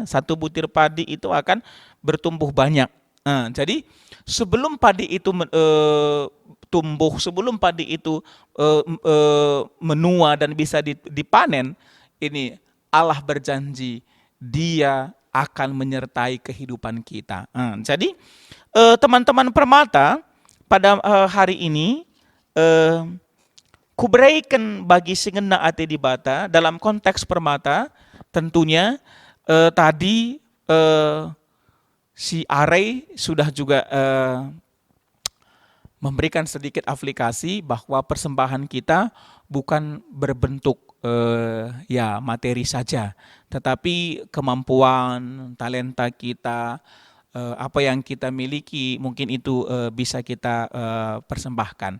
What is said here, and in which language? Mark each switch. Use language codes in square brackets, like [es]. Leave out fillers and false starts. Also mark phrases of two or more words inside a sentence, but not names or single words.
[id] Satu butir padi itu akan bertumbuh banyak. Jadi sebelum padi itu tumbuh, sebelum padi itu menua dan bisa dipanen, ini Allah berjanji Dia akan menyertai kehidupan kita. Jadi teman-teman permata, pada hari ini [btx] kuberikan bagi singena ate di bata [id] dalam konteks permata tentunya tadi si Are sudah juga memberikan sedikit aplikasi bahwa persembahan kita bukan berbentuk ya materi saja, tetapi kemampuan, talenta kita, apa yang kita miliki mungkin itu bisa kita persembahkan.